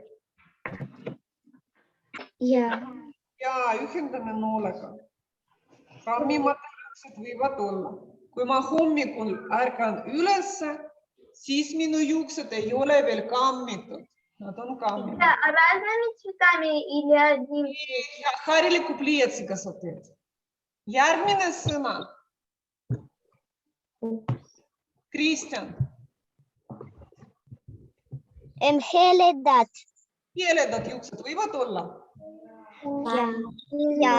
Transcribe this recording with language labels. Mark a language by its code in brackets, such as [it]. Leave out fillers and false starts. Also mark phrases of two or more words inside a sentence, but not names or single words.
[et] Ja. Ja ühendame noolega. Kammimata juuksed võivad olla. Kui ma hommikul ärkan ülesse, siis minu juuksed ei ole veel kammitud. Nad on kammitud. [ru] Разными цветами или одним? [et] Hariliku pliiatsiga sa teed. Järgmine sõna. Kristjan. Heledad. Heledad juuksed võivad olla. Ja.